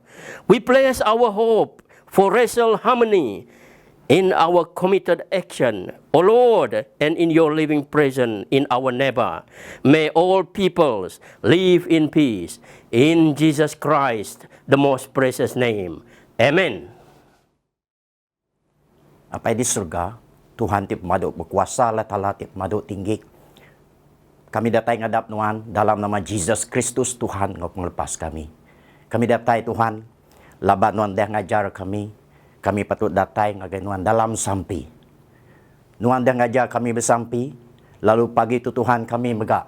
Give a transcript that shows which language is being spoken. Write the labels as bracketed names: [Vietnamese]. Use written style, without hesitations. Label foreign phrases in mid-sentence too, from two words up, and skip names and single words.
[English] We place our hope for racial harmony in our committed action, O Lord, and in your living presence in our neighbor. May all peoples live in peace. In Jesus Christ, the most precious name. Amen. [Iban] Apa di surga, Tuhan tip maduk berkuasa lah tala tip maduk tinggi. Kami datai ngadap Tuhan dalam nama Jesus Kristus Tuhan ngau penglepas kami. Kami datai Tuhan, labat Tuhan dah ngajar kami. Kami patut datai ngagai Tuhan dalam sampi. Tuhan dah ngajar kami bersampi, lalu pagi itu Tuhan kami megak.